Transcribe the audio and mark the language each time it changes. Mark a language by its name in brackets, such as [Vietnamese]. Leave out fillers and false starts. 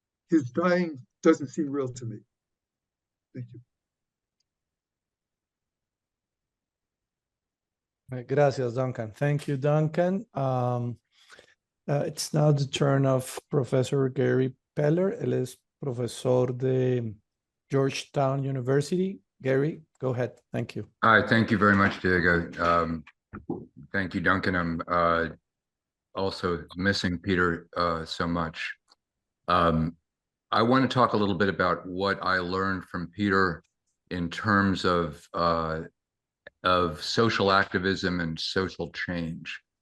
[English] His dying doesn't seem real to me. Thank you. [Spanish] Gracias, [English] Duncan. Thank you, Duncan. It's now the turn of Professor Gary Peller. [Spanish] Él es profesor de Georgetown University. [English] Gary, go ahead. Thank you. Hi, thank you very much, Diego. Thank you, Duncan. I'm also missing Peter so much. I want to talk a little bit about what I learned from Peter in terms of social activism and social change.